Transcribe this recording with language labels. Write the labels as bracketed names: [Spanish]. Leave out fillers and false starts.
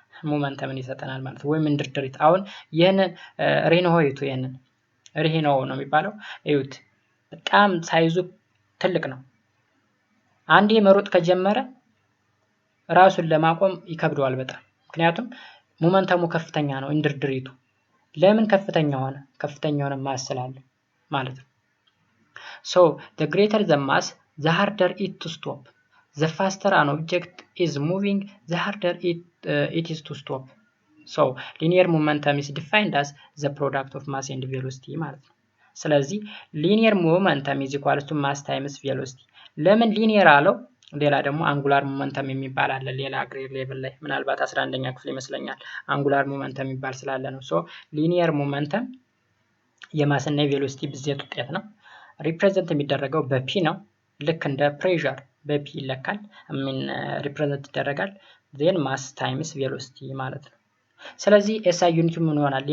[Amharic] ሞመንተምን ይሰጠናል ማለት ነው፣ ወይም እንድርድሪት። አሁን ይሄንን ሪኖ ይቱ፣ ይሄንን ሪኖ ነው የሚባለው። እዩት፣ በጣም ሳይዙ ትልቅ ነው። አንዴ መሮጥ ከጀመረ ራሱን ለማቆም ይከብደዋል በጣም፣ ምክንያቱም ሞመንተሙ ከፍተኛ ነው እንድርድሪቱ። ለምን ከፍተኛ ሆነ? ከፍተኛ ሆነ ማስ ስላለ ማለት ነው። [English] so the greater the mass, the harder it to stop. the faster an object is moving, the harder it is to stop። So linear momentum is defined as the product of mass and velocity [Amharic] ማለት ነው። ስለዚህ [English] linear momentum is equal to mass times velocity። [Amharic] ለምን linear አለው? ሌላ ደግሞ አንጉላር ሞመንተም የሚባል አለ ሌላ ግሬድ ሌቭል ላይ ምናልባት 11ኛ ክፍል ይመስለኛል አንጉላር ሞመንተም የሚባል ስላለ ነው። ሶ ሊኒየር ሞመንተም የማስና የቬሎሲቲ ብዜት ውጤት ነው። ሪፕሬዘንት የሚደረገው በፒ ነው። ልክ እንደ ፕሬሸር በፒ ይለካል ሪፕሬዘንት ይደረጋል። ዜን ማስ ታይምስ ቬሎሲቲ ማለት ነው። ስለዚህ ኤስአይ ዩኒቱ ምን ይሆናል?